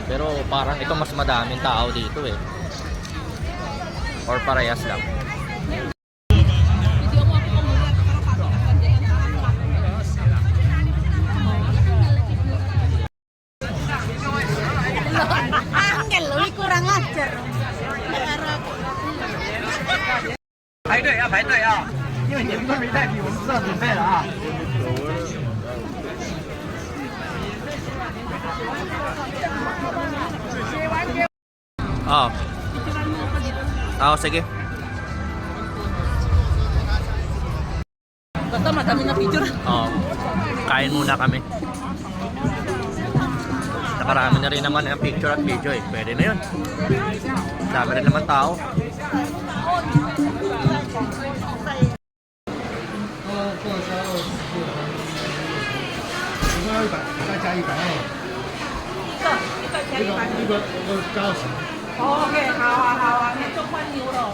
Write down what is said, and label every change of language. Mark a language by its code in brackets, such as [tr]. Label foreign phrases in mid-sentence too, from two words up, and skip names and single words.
[tl] Pero parang ito mas madaming tao dito eh. Or parehas lang. Angel, uy, [ms] kurang ajar. [zh] 排队要排队啊，因为你们都没带笔，我们知道准备了啊。 [tl] Oo. Oo, sige. Basta madami na picture. Oo. Kain muna kami. Nakarami na rin naman ang picture at video eh. Pwede na yun. Dami rin naman tao. [zh] OK，好啊好啊，那就换牛肉。